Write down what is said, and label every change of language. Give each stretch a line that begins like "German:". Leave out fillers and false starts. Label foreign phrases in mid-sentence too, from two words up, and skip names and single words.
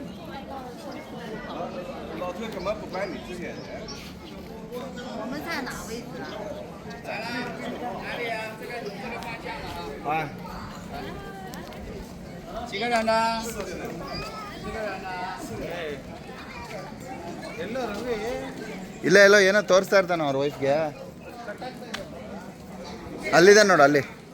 Chinese: 老头干嘛不管你之前？我们在哪位置啊？哪里啊？这个方向了啊。啊，几个人呢？4个人呢？
Kannada: ಇಲ್ಲ ಇಲ್ಲ ಏನೋ ತೋರಿಸ್ತಾ ಇರ್ತಾನೆ ಅವ್ರ ವೈಫ್ಗೆ. ಅಲ್ಲಿದೆ ನೋಡು ಅಲ್ಲಿ.